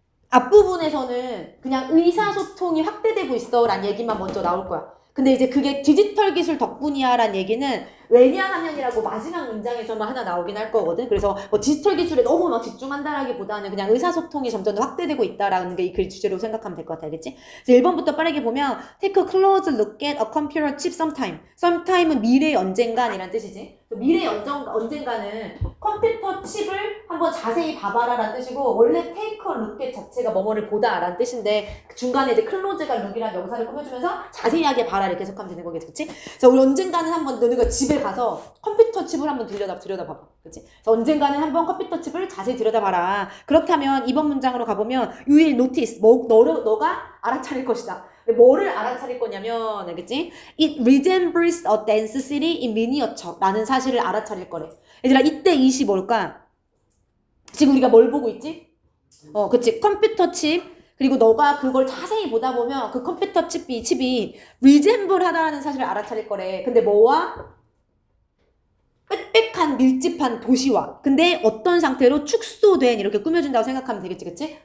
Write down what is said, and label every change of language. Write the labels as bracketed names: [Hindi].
[Korean] 앞부분에서는 그냥 의사소통이 확대되고 있어 라는 얘기만 먼저 나올 거야. 근데 이제 그게 디지털 기술 덕분이야 라는 얘기는 왜냐하면이라고 마지막 문장에서만 하나 나오긴 할 거거든. 그래서 뭐 디지털 기술에 너무 막 집중한다라기보다는 그냥 의사소통이 점점 더 확대되고 있다라는 게 이 글 주제로 생각하면 될 것 같아. 알겠지? 그래서 1번부터 빠르게 보면 [English] take a close look at a computer chip sometime. [Korean] sometime은 미래의 언젠간이란 뜻이지. 미래의 언젠가는 컴퓨터 칩을 한번 자세히 봐봐라 라는 뜻이고 원래 [English] take a look at [Korean] 자체가 뭐뭐를 보다 라는 뜻인데 중간에 이제 close가 look이라는 명사를 꾸며주면서 자세하게 봐라 이렇게 해석하면 되는 거겠지. 그치? 그래서 우리 언젠가는 한번 너네가 집에 가서 컴퓨터 칩을 한번 들여다봐봐. 그치? 그래서 언젠가는 한번 컴퓨터 칩을 자세히 들여다봐라. 그렇게 하면 이번 문장으로 가보면 [English] you will notice [Korean] 너가 알아차릴 것이다. 뭐를 알아차릴 거냐면 알겠지? [English] It resembles a dance city in miniature [Korean] 라는 사실을 알아차릴 거래. 얘들아 이때 이시 뭘까? 지금 우리가 뭘 보고 있지? 그치 컴퓨터 칩 그리고 너가 그걸 자세히 보다 보면 그 컴퓨터 칩이 resemble 하다라는 사실을 알아차릴 거래. 근데 뭐와? 빽빽한 밀집한 도시와 근데 어떤 상태로 축소된 이렇게 꾸며준다고 생각하면 되겠지 그치?